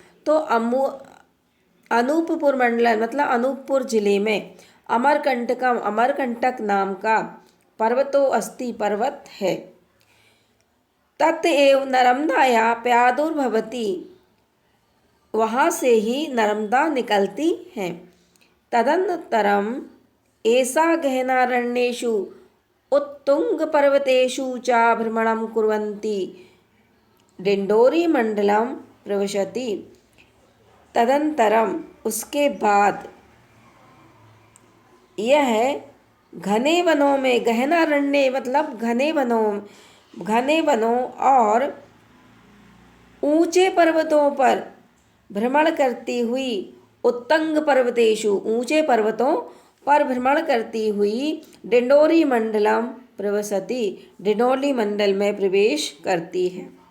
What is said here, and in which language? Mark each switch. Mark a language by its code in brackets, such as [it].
[hi] तो अनूपपुर मंडल मतलब अनूपपुर जिले में अमरकंटकम, अमरकंटक नाम का पर्वतो अस्ति, पर्वत है। तत एव नर्मदाया प्रादुर्भवति, वहाँ से ही नर्मदा निकलती हैं। तदनंतरम ऐसा गहनारण्येषु [sa] उत्तुंगपर्वतेषु च भ्रमणं कुर्वन्ती डिंडोरीमण्डलं प्रविशति। [hi] तदनन्तरम उसके बाद यह घने वनों में, गहना अरण्य मतलब घने वनों और ऊंचे पर्वतों पर भ्रमण करती हुई, उत्तंग पर्वतेषु ऊंचे पर्वतों पर भ्रमण करती हुई डिंडोरी मंडलम प्रवसति, डिंडोरी मंडल में प्रवेश करती है।